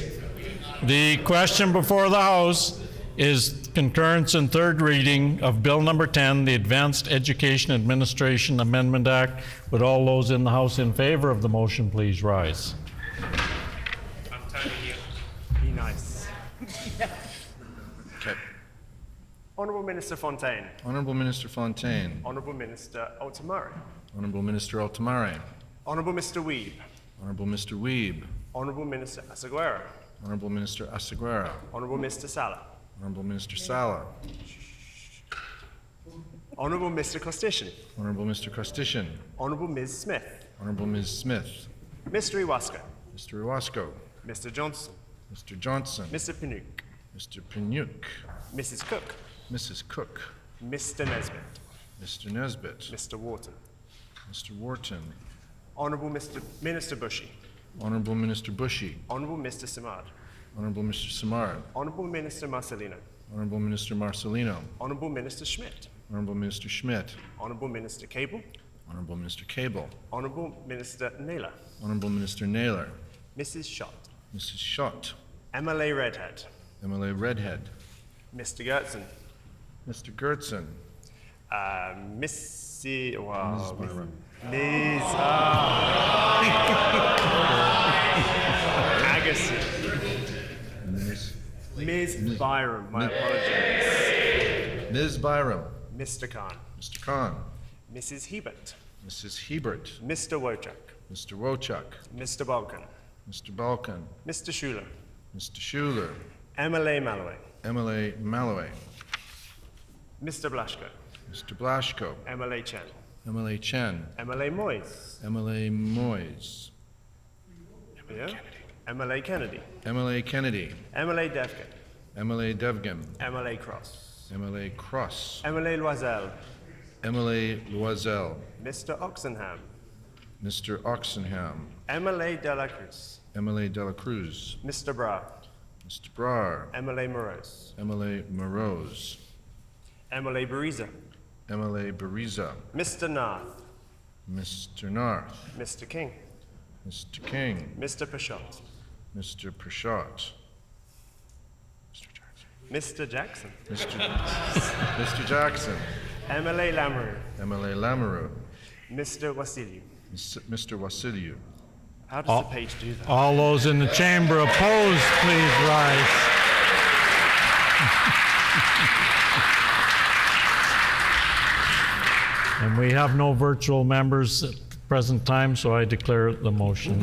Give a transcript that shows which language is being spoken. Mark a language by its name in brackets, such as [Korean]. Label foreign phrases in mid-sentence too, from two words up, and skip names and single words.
[English] The question before the House is concurrence in third reading of Bill number 10, the Advanced Education Administration Amendment Act. Would all those in the House in favor of the motion please rise? I'm telling you, be nice. Okay. Honourable Minister Fontaine. Honourable Minister Fontaine. Honourable Minister Altamari. Honourable Minister Altamari. Honourable Mr. Weeb. Honourable Mr. Weeb. Honourable Minister Asaguera. Honourable Minister Asaguera. Honourable Mr. Sala. Honourable Minister Sala. Honourable Mr. Costician. Honourable Mr. Costician. Honourable Ms. Smith. Honourable Ms. Smith. Mr. Iwaska. Mr. Iwasko. Mr. Johnson. Mr. Johnson. Mr. Pinuk. Mr. Pinuk. Mrs. Cook. Mrs. Cook. Mr. Nesbitt. Mr. Nesbitt. Mr. Wharton. Mr. Wharton. Honourable Mr. Minister Bushy. Honourable Minister Bushy. Honourable Mr. Simard. Honourable Mr. Simard. Honourable Minister Marcelino. Honourable Minister Marcelino. Honourable Minister Schmidt. Honourable Minister Schmidt. Honourable Minister Cable. Honourable Minister Cable. Honourable Minister Naylor. Honourable Minister Naylor. Mrs. Schott. Mrs. Schott. MLA Redhead. MLA Redhead. Mr. Gertzen. Mr. Gertzen. Missy. Ms. Wow. Byram. Ms. Agassi. Ms. Byram. My apologies. Ms. Byram. Mr. Khan. Mr. Khan. Mrs. Hebert. Mrs. Hebert. Mr. Wojcik. Mr. Wojcik. Mr. Balkan. Mr. Balkan. Mr. Schuler. Mr. Schuler. MLA Malloway. MLA Malloway. Mr. Blaschko. Mr. Blaschko. MLA Chen. MLA Chen. MLA Moyes. MLA Moyes. Yeah. MLA Kennedy. MLA Kennedy. MLA Devkin. MLA Devgan. MLA Cross. MLA Cross. MLA Loisel. MLA Loisel. Mr. Oxenham. Mr. Oxenham. MLA De La Cruz. MLA De La Cruz. Mr. Brar. Mr. Brar. MLA Morose. MLA Morose. MLA Bariza. MLA Bariza. Mr. Narth. Mr. Narth. Mr. King. Mr. King. Mr. Pashot. Mr. Prashot. Mr. Jackson. Mr. Jackson. MLA Lamoureux. MLA Lamoureux. Mr. Wasiliu. Mr. Wasiliu. How does the page do that? All those in the chamber opposed, please rise. And we have no virtual members at the present time, so I declare the motion.